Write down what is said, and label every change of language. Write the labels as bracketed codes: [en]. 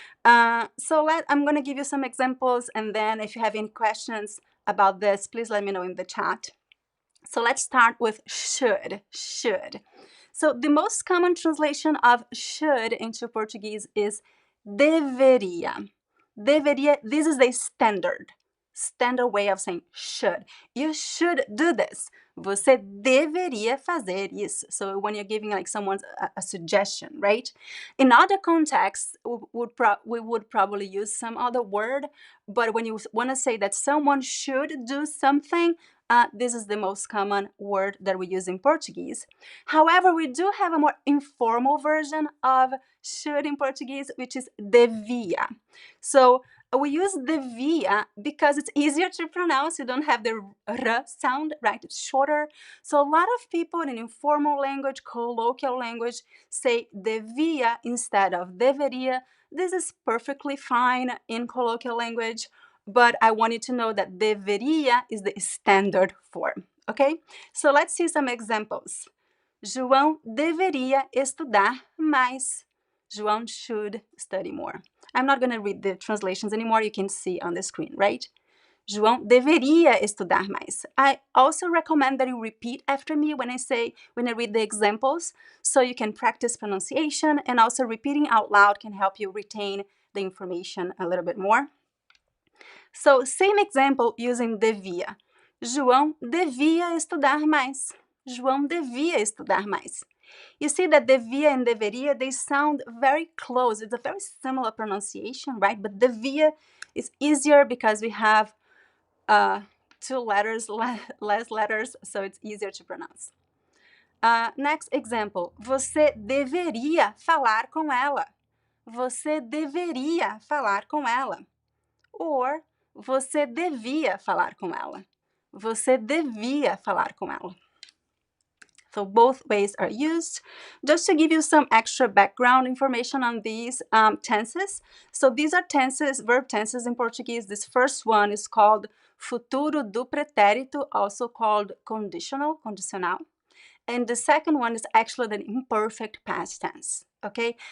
[en] I'm going to give you some examples, and then if you have any questions about this, please let me know in the chat. So let's start with should. Should. So the most common translation of should into Portuguese is deveria. Deveria, this is the standard way of saying should. You should do this. [pt] Você deveria fazer isso. [en] So when you're giving like someone a suggestion, right? In other contexts, we would probably use some other word, but when you want to say that someone should do something, this is the most common word that we use in Portuguese. However, we do have a more informal version of should in Portuguese, which is devia. So we use devia because it's easier to pronounce. You don't have the r sound, right? It's shorter. So a lot of people in informal language, colloquial language, say devia instead of deveria. This is perfectly fine in colloquial language, but I want you to know that deveria is the standard form, okay? So let's see some examples. [pt] João deveria estudar mais. [en] João should study more. I'm not going to read the translations anymore. You can see on the screen, right? [pt] João deveria estudar mais. [en] I also recommend that you repeat after me when I read the examples, so you can practice pronunciation, and also repeating out loud can help you retain the information a little bit more. So, same example using devia. [pt] João devia estudar mais. João devia estudar mais. [en] You see that devia and deveria, they sound very close. It's a very similar pronunciation, right? But devia is easier because we have two letters, less letters, so it's easier to pronounce. Next example. [pt] Você deveria falar com ela. Você deveria falar com ela. Or, você devia falar com ela. Você devia falar com ela. [en] So both ways are used. Just to give you some extra background information on these tenses. So these are tenses, verb tenses in Portuguese. This first one is called futuro do pretérito, also called conditional, condicional. And the second one is actually the imperfect past tense, okay?